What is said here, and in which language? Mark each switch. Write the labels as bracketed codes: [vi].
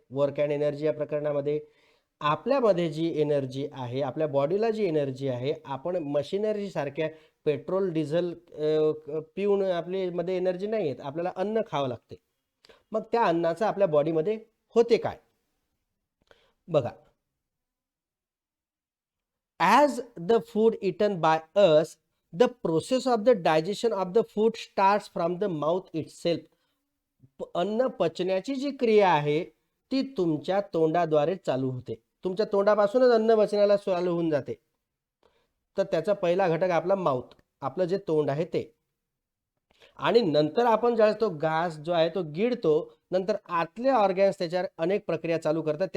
[mr] Work and energy या प्रकरणामध्ये आपल्यामध्ये जी एनर्जी आहे, आपल्या बॉडीला जी एनर्जी आहे, आपण मशिनरी सारख्या पेट्रोल डिझेल पिऊन आपल्यामध्ये एनर्जी नाही येत. आपल्याला अन्न खावं लागते. मग त्या अन्नाचं आपल्या बॉडीमध्ये होते काय? [en] बघा, as the food eaten by us, the process of the digestion of the food starts from the mouth itself. [mr] अन्न पचण्याची जी क्रिया आहे ती तुमच्या तोंडाद्वारे चालू होते. तुमच्या तोंडापासूनच अन्न पचनाला चालू होऊन जाते. तर त्याचा पहिला घटक आपला माउथ, आपलं जे तोंड आहे ते. आणि नंतर आपण ज्यावेळेस तो घास जो आहे तो गिळतो, नंतर आतले ऑर्गन्स त्याच्यावर अनेक प्रक्रिया चालू करतात.